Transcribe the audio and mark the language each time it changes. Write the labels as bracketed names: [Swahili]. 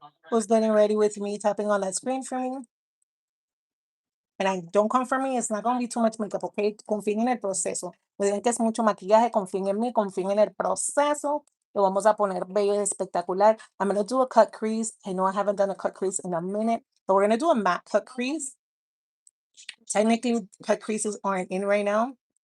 [English] Who's getting ready with me, tapping on that screen for me? And I don't come for me, it's not gonna be too much makeup, okay? [Spanish] Confíen en el proceso. Me digan que es mucho maquillaje, confíen en mí, confíen en el proceso. Lo vamos a poner bello y espectacular. [English] I'm gonna do a cut crease. I know I haven't done a cut crease in a minute, but we're gonna do a matte cut crease. Technically, cut creases aren't in right now.